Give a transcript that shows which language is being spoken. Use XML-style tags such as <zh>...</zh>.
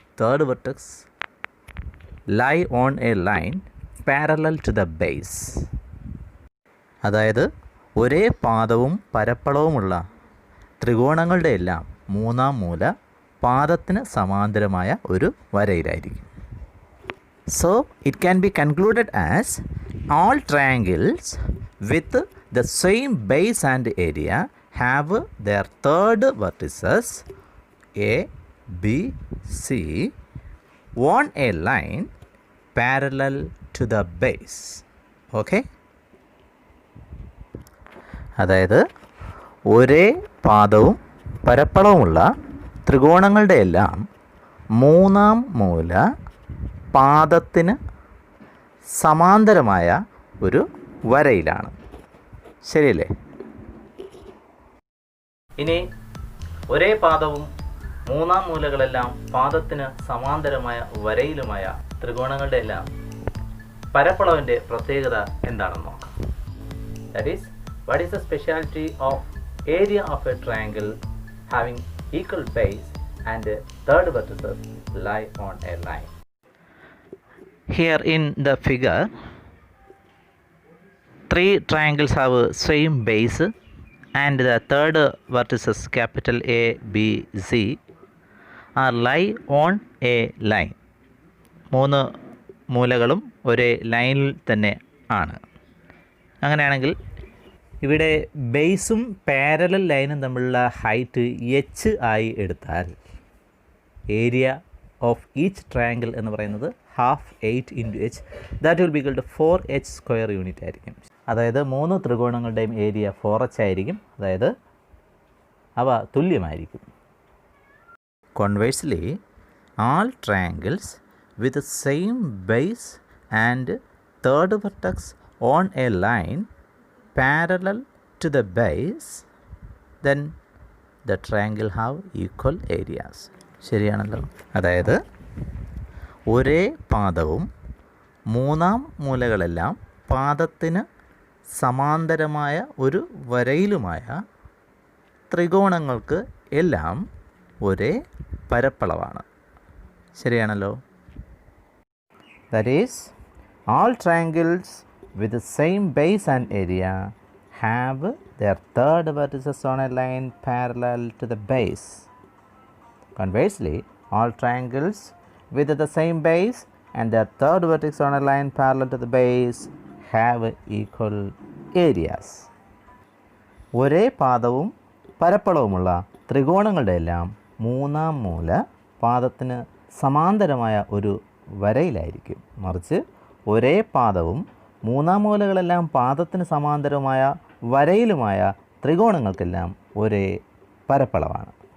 <en>Third vertex lie on a line parallel to the base.</en> <ml>അതായത് ഒരേ പാദവും പരപ്പളവുമുള്ള ത്രികോണങ്ങളുടെ എല്ലാം 3-ാം മൂല പാദത്തിന് സമാന്തരമായ ഒരു വരയിലായിരിക്കും.</ml> <en>So it can be concluded as all triangles with the same base and area have their third vertices A, B, C on a line parallel to the base. Okay?</en> <ml>അതായത് ഒരേ പാദവും പരപ്പളവുമുള്ള ത്രികോണങ്ങളുടെ എല്ലാം 3-ാം മൂല പാദത്തിന് സമാന്തരമായ ഒരു വരയിലാണ്. ശരിയല്ലേ? ഇനി ഒരേ പാദവും 3-ാം മൂലകളെല്ലാം പാദത്തിന് സമാന്തരമായ വരയിലുമായ ത്രികോണങ്ങളുടെ എല്ലാം പരപ്പളവിൻ്റെ പ്രത്യേകത എന്താണെന്ന് നോക്കാം.</ml> <en>That is, what is the speciality of area of a triangle having equal base and third vertices lie on a line. Here in the figure, 3 triangles have same base and the third vertices capital A, B, C are lie on a line.</en> <ml>3 മൂലകളും ഒരേ ലൈനിൽ തന്നെ ആണ്. അങ്ങനെയാണെങ്കിൽ ഇവിടെ ബേസും parallel ലൈനും തമ്മിലുള്ള height h ആയി എടുത്താൽ ഏരിയ ഓഫ് ഈച്ച് ട്രയാങ്കിൾ എന്ന് പറയുന്നത് 8 into h,</ml> <en>that will be equal to 4h</en> <ml>square unit ആയിരിക്കും. അതായത് 3 ത്രികോണങ്ങളുടെയും ഏരിയ 4h ആയിരിക്കും. അതായത് അവ തുല്യമായിരിക്കും.</ml> <en>Conversely, all triangles with the same base and third vertex on a line parallel to the base, then the triangle have equal areas.</en> <ml>ശരിയാണല്ലോ. അതായത് ഒരേ പാദവും 3-ാം മൂലകളെല്ലാം പാദത്തിന് സമാന്തരമായ ഒരു വരയിലുമായ ത്രികോണങ്ങൾക്ക് എല്ലാം ഒരേ പരപ്പളവാണ്. ശരിയാണല്ലോ.</ml> <en>That is, all triangles with the same base and area have their third vertices on a line parallel to the base. Conversely, all triangles with the same base and their third vertex on a line parallel to the base have equal areas.</en> <ml>ഒരേ പാദവും പരപ്പളവുമുള്ള ത്രികോണങ്ങളുടെ എല്ലാം 3-ാം മൂല പാദത്തിന് സമാന്തരമായ ഒരു വരയിലായിരിക്കും. മറിച്ച് ഒരേ പാദവും 3-ാം മൂലകളെല്ലാം പാദത്തിന് സമാന്തരമായ വരയിലുമായ ത്രികോണങ്ങൾക്കെല്ലാം ഒരേ പരപ്പളവാണ്.</ml>